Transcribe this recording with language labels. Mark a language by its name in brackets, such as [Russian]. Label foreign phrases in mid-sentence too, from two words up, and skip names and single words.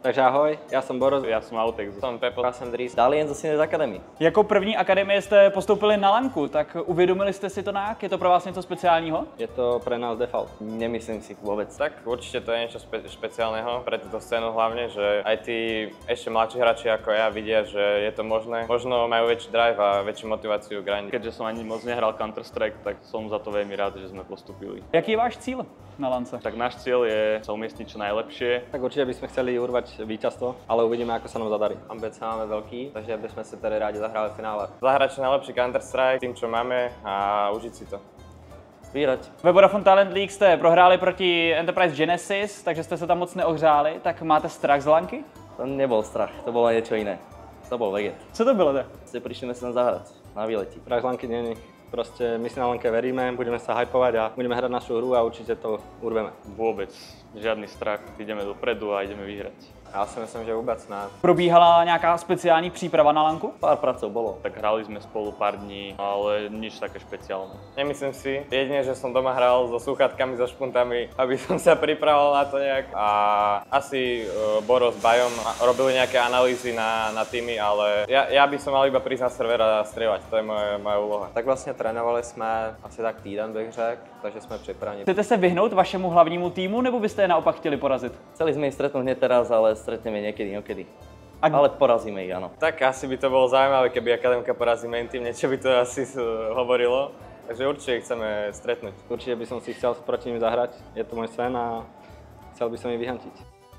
[Czech] Takže ahoj, já jsem Boros. Já jsem Autex. Jsem Pepo. Já jsem Dries. Dalian z Synes Academy. Jako první akademie jste postoupili na lanku, tak uvědomili jste si to nějak? Je to pro vás něco speciálního? [Slovak] Je to pre nás default. Nemyslím si vôbec. Tak určite to je niečo špeciálneho pre túto scénu hlavne, že aj tí ešte mladší hráči ako ja vidia, že je to možné. Možno majú väčší drive a väčšiu motiváciu grindiť. Keďže som ani moc nehral Counter-Strike, tak som za to veľmi rád, že sme postupili. [Czech] Jaký je váš cíl na lance? [Slovak] Tak náš cieľ je sa umiestniť čo najlepšie. Tak určitě bychom chceli urvať víťazstvo, ale uvidíme, ako sa nám zadarí. [Czech] Ambice máme veľký, takže bychom si tady rádi zahráli v finále. [Slovak] Zahrať čo najlepší Counter-Strike tým, čo máme a užiť si to. Vyhrať. [Czech] Ve Vodafone Talent League jste prohráli proti Enterprise Genesis, takže jste se tam moc neohřáli, tak máte strach z lanky? [Slovak] To nebol strach, to bolo niečo iné. To bol veget. [Czech] Co to bylo? [Slovak] Si prišli sem zahrať na výleti. [Czech] Strach z lanky není. [Slovak] Prostě my si na lanke veríme, budeme sa hypovať a budeme hrať našu hru a určite to urveme. Vôbec žiadny strach, ideme dopredu a ideme vyhrať. [Czech] Já si myslím, že vůbec ne. Probíhala nějaká speciální příprava na lanku? [Slovak] Pár pracov bolo. Tak hrali sme spolu pár dní, ale nič také špeciálne. Nemyslím si. Jedine, že som doma hral so slúchatkami, so špuntami, aby som sa pripravoval na to nejak. A asi Boros s Bajom robili nejaké analýzy na týmy, ale ja by som mal iba prísť na server a strieľať. To je moja úloha. [Czech] Tak vlastně trénovali jsme asi tak týden, bych řekl, takže jsme připraveni. Chcete se vyhnout vašemu hlavnímu týmu, nebo byste je naopak chtěli porazit? [Slovak] Chceli sme ich stretnúť hneď teraz, ale stretneme niekedy, inokedy. Ale porazíme ich, áno. Tak asi by to bolo zaujímavé, keby Akademka porazíme Intim, niečo by to asi hovorilo. Takže určite ich chceme stretnúť. Určite by som si chcel proti nim zahrať, je to môj sen a chcel by som ich vyhantiť.